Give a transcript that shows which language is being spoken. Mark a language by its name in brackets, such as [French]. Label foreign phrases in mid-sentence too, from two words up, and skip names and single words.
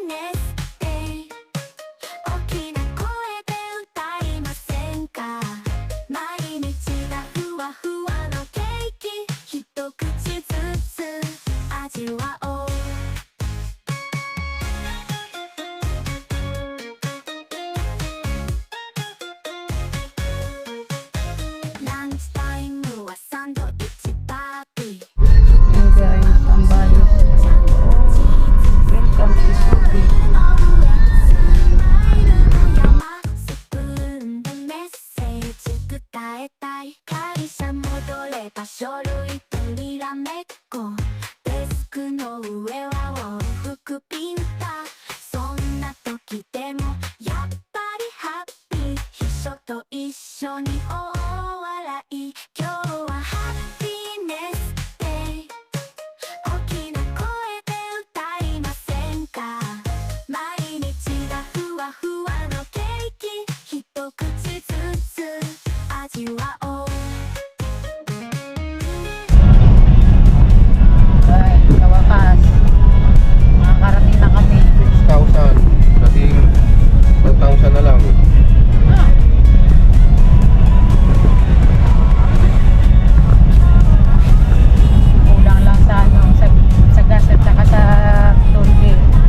[Japanese] ネスデイ大きな声で歌いませんか毎日がふわふわのケーキ一口ずつ味わおうランチタイムはサンドイッチパーティー [English] Hey guys, Sambales. Welcome to Subi. [Japanese] スプーンでメッセージ伝えたい会社戻れば書類とにらめっこデスクの上は往復ピンタそんな時でもやっぱりハッピー秘書と一緒に大笑い今日はハッピーネスデイ大きな声で歌いませんか毎日がふわふわのケーキ一口ずつ味わおう [Filipino] Ay, sa wakas. Makakarating na kami. 6,000. Naging 1,000 na lang. Kulang lang sa ano, sa gas at saka sa toll gate.